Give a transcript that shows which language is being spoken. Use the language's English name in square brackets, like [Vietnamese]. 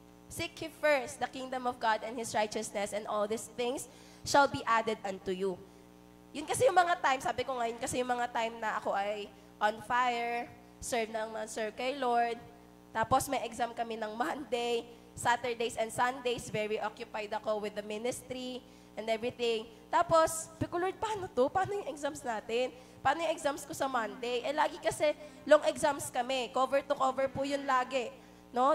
[English] Seek ye first the kingdom of God and His righteousness, and all these things shall be added unto you. [Filipino] Yun kasi yung mga time, sabi ko ngayon, kasi yung mga time na ako ay on fire, serve kay Lord. [English] Tapos may exam kami ng Monday, Saturdays and Sundays, very occupied ako with the ministry and everything. [Filipino] Tapos, sabi ko, Lord, paano to? Paano yung exams natin? Paano yung exams ko sa Monday? Lagi kasi long exams kami. Cover to cover po yun lagi. No?